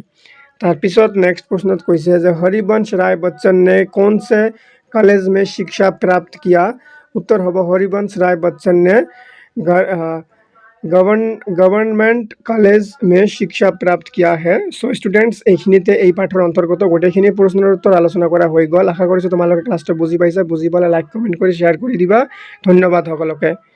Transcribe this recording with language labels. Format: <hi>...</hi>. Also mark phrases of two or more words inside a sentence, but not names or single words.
<hi>तारपिছত नेक्स्ट प्रश्न कैसे है हरिवंश राय बच्चन ने कौन से कॉलेज में शिक्षा प्राप्त किया। उत्तर होगा हरिवंश राय बच्चन ने गवर्नमेंट कॉलेज में शिक्षा प्राप्त किया है।</hi> <en>so students</en> <as>এইখিনিতে এই পাঠৰ অন্তৰ্গত গোটেইখিনি প্ৰশ্নৰ উত্তৰ আলোচনা কৰা হৈ গ'ল। আশা কৰিছোঁ তোমালোকে ক্লাছটো বুজি পাইছা। বুজি পালে লাইক কমেণ্ট কৰি শ্বেয়াৰ কৰি দিবা। ধন্যবাদ সকলোকে।</as>